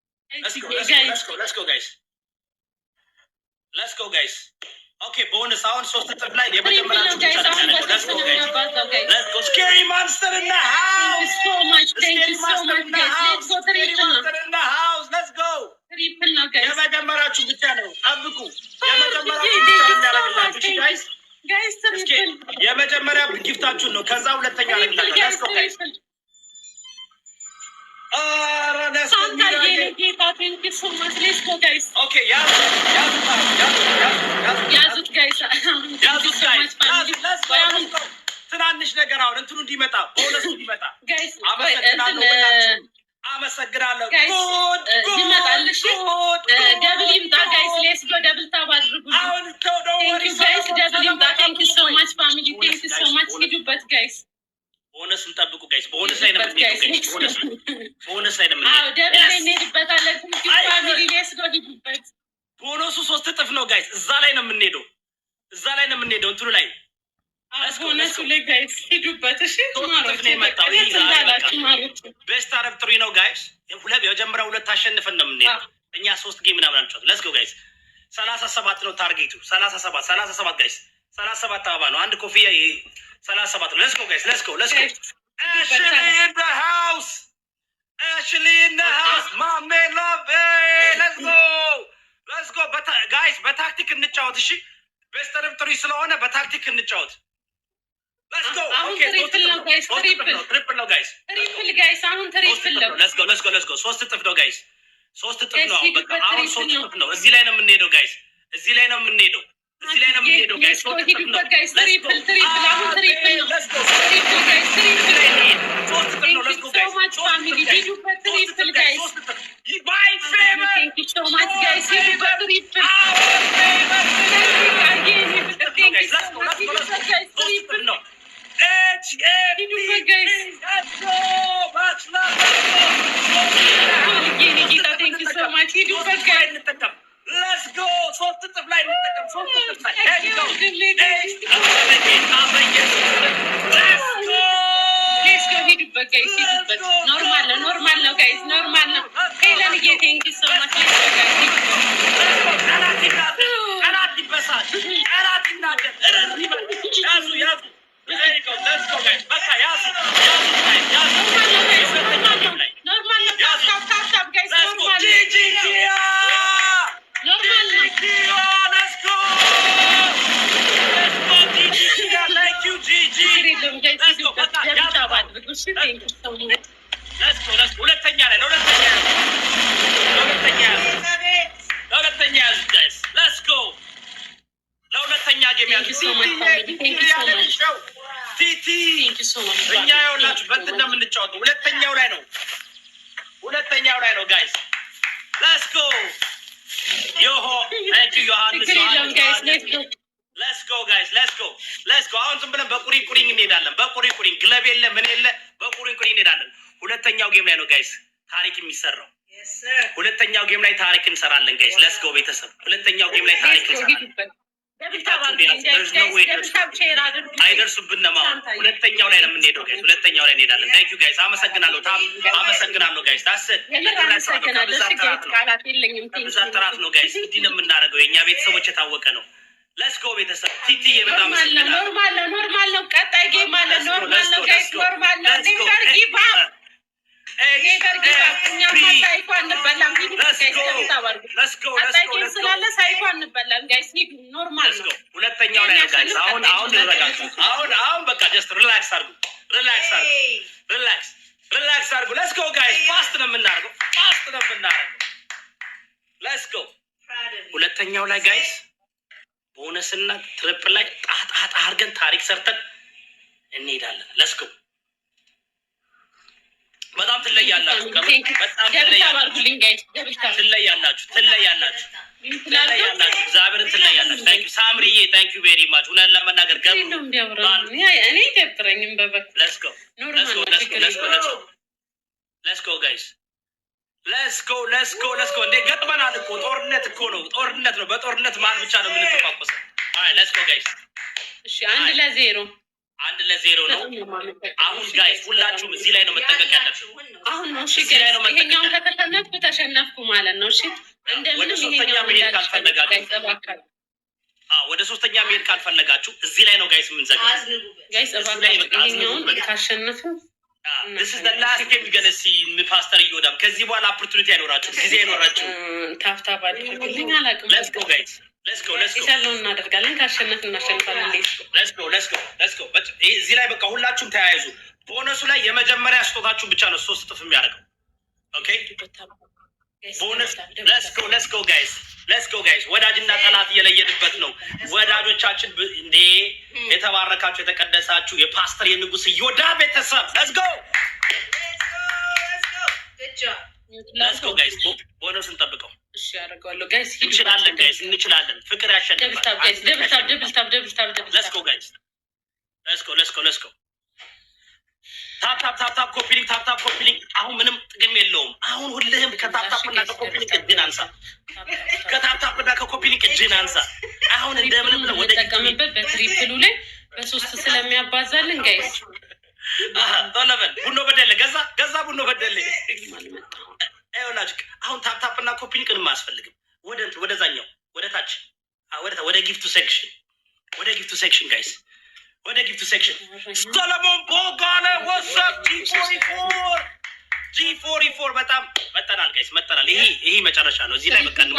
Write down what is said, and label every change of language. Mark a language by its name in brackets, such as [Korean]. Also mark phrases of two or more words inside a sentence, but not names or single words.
[English] Let's go, guys. Okay, bonus sound. So step line. Let's go. Scary monster in the house. Thank you so much. Thank you so much, guys. Let's go. Scary monster in the house. Let's go. Triple now, guys. [Amharic] የመጀመሪያችሁ ብቻ ነው። አብቁ። [English] guys. [Amharic] የመጀመሪያ ጊፍታችሁን ነው። ከዛ ሁለተኛ ላይ [English] Let's go, guys. Thank you so much. Let's go, guys. [Amharic] Okay, ትናንሽ ነገር አሁን እንትኑ እንዲመጣ ቦነሱ እንዲመጣ አመሰግናለሁ። ደብል ይምጣ ጋይስ። [English] let's go double tap [Amharic] አድርጉ። [English] Thank you so much family. Thank you so much. [Amharic] ሂዱበት ጋይስ። ቦነሱን ጠብቁ ጋይስ። ቦነስ ላይ ነው የምንሄደው። ቦነስ ላይ ነው የምንሄደው። አዎ ደብል ላይ እንሄድበታለን። [English] family let's go [Amharic] ሂዱበት። ቦነሱ 3 እጥፍ ነው ጋይስ። እዛ ላይ ነው የምንሄደው። እንትኑ ላይ ቦነሱ ላይ ጋይስ ሂዱበት። እሺ ማሮች [English] best of three [Amharic] ነው ጋይስ። የመጀመሪያው ሁለት አሸንፈን ነው የምንሄደው። እኛ 3 ጌም ምናምን አንጫወት። [English] let's go guys። [Amharic] 37 ነው ታርጌቱ። 37 ጋይስ። 37 አበባ ነው። አንድ ኮፍያ 37 ነው። [English] Let's go guys. Let's go. Ashley in the house. Mama love it. Let's go. Guys, [Amharic] በታክቲክ እንጫወት። እሺ [English] best of three [Amharic] ስለሆነ በታክቲክ እንጫወት። [English] Let's go. [Amharic] Okay, triple ነው guys. Triple ነው guys. አሁን triple ነው። [English] Let's go. [Amharic] 3 እጥፍ ነው guys. 3 እጥፍ ነው። በቃ አሁን 3 እጥፍ ነው። እዚህ ላይ ነው የምንሄደው guys. እዚህ ላይ ነው የምንሄደው guys. Triple አሁን triple ነው። [English] Let's go. guys. Let's go so much family. ሂዱበት triple guys. My favorite. Thank you so much guys. ሂዱበት triple. Let's go. [Amharic] 3 እጥፍ ላይ እንጠቀም። 3 እጥፍ ላይ ሂዱበት ጋይስ። ሂዱበት። ኖርማል ነው ጋይስ። ኖርማል ነው። ሄለን [English] thank you so much። [Amharic] ጠላት ይበሳል። ጠላት ይናደድ። ያዙ [English] Let's go guys. [Amharic] በቃ ያዙ ኖርማል ነው። ታፕ ጋይስ። ኖርማል ነው። [English] Let's go. Thank you, Gigi. Let's go. [Amharic] ሁለተኛ ላይ ለሁለተኛ ያዙ guys. [English] Let's go. [Amharic] ለሁለተኛ ጌም ያዙ። ቲቲ እኛ ያውላችሁ በእንትን ነው የምንጫወተው። ሁለተኛው ላይ ነው guys. [English] Let's go. Thank you ዮሐንስ. Let's go guys. [Amharic] አሁን ዝም ብለን በቁሪንቁሪንግ እንሄዳለን። በቁሪንቁሪንግ ግለብ የለ ምን የለ በቁሪንቁሪንግ እንሄዳለን። ሁለተኛው ጌም ላይ ነው ጋይስ ታሪክ የሚሰራው። ሁለተኛው ጌም ላይ ታሪክ እንሰራለን ጋይስ። [English] Let's go [Amharic] ቤተሰብ። ሁለተኛው ጌም ላይ ታሪክ እንሰራለን። አይደርሱብንም። ሁለተኛው ላይ ነው የምንሄደው ጋይስ። ሁለተኛው ላይ እንሄዳለን። [English] Thank you guys. [Amharic] አመሰግናለሁ ጋይስ። ከብዛት ጥራት ነው ጋይስ። እንዲህ ነው የምናደርገው። የእኛ ቤተሰቦች የታወቀ ነው። [English] Let's go [Amharic] ቤተሰብ። ቲቲ በጣም ኖርማል ነው። ቀጣይ ጌም አለ። ኖርማል ነው ጋይስ። ኖርማል ነው። [English] never give up። [Amharic] እኛማ ሳይኮ አንበላም። ስላለ ሳይኮ አንበላም ጋይስ። ኖርማል ነው። ሁለተኛው ላይ ነው ጋይስ። አሁን አሁን በቃ [English] just relax [Amharic] አድርጉ። [English] Let's go guys. [Amharic] ፋስት ነው የምናደርገው። [English] Let's go. [Amharic] ሁለተኛው ላይ ጋይስ ቦነስና ትሪፕል ላይ ጣጣ አድርገን ታሪክ ሰርተን እንሄዳለን። [English] Let's go. [Amharic] በጣም ትለያላችሁ። እግዚአብሔርን ትለያላችሁ። [English] thank you [Amharic] ሳምሪዬ፣ [English] thank you very much። [Amharic] እውነት ለመናገር እኔ ደብረኝም በበኩ [English] Let's go guys. [Amharic] እንዴ ገጥመናል እኮ ጦርነት ነው። በጦርነት ማን ብቻ ነው የምንተፋቆሰው? [English] Let's go guys. [Amharic] እሺ 1-0 ነው። አሁን ጋይስ ሁላችሁም እዚህ ላይ ነው መጠንቀቅ ያለብን። አሁን ነው እሺ ጋይስ፣ ይሄኛውን ከተሸነፍኩ ተሸነፍኩ ማለት ነው። እሺ ወደ ሶስተኛ መሄድ ካልፈለጋችሁ ወደ ሶስተኛ መሄድ ካልፈለጋችሁ እዚህ ላይ ነው ጋይስ የምንዘጋው። ጋይስ ይሄኛውን ካሸነፍን [English] this is the last game you're gonna see [Amharic] ፓስተር ይወዳም። ከዚህ በኋላ ኦፖርቹኒቲ አይኖራችሁ፣ ጊዜ አይኖራችሁ። ታፍታባ አድርጉልኝ አላውቅም። [English] let's go guys let's go [Amharic] ይቻለው እናደርጋለን። ካሸነፍን እናሸንፋለን። [English] let's go [Amharic] እዚህ ላይ በቃ ሁላችሁም ተያይዙ። ቦነሱ ላይ የመጀመሪያ ስጦታችሁ ብቻ ነው 3 እጥፍ የሚያደርገው። [English] okay bonus let's go guys [Amharic] ወዳጅና ጠላት እየለየንበት ነው። ወዳጆቻችን እንዴ የተባረካችሁ የተቀደሳችሁ የፓስተር የንጉስ ይወዳ ቤተሰብ [English] let's go guys [Amharic] ቦነሱን ጠብቀው። እሺ ያደርጋለሁ ጋይስ። እንችላለን ጋይስ እንችላለን። ፍቅር ያሸንፋል። ደብል ታብ [English] let's go guys let's go tap coupling [Amharic] አሁን ምንም ጥቅም የለውም። አሁን ሁልህም ከታፕታፕና ከኮፒሊንግ እጅን አንሳ። ከታፕታፕና ከኮፒሊንግ እጅን አንሳ። አሁን እንደምንም ነው ወደ ተጠቀምበት። በትሪፕሉ ላይ በ3 ስለሚያባዛልን ጋይስ ቶለበል ቡኖ በደለ ገዛ ቡኖ በደለ አይወላጅ። አሁን ታፕታፕና ኮፒሊንግ ምንም አያስፈልግም። ወደዛኛው ወደ ታች ወደ ጊፍቱ ሴክሽን ጋይስ ወደ ጊፍቱ ሴክሽን ሰለሞን ቦጋለ ወሰብ G44 በጣም መጠናል ጋይስ መጠናል። ይሄ መጨረሻ ነው። እዚህ ላይ በቃ ነው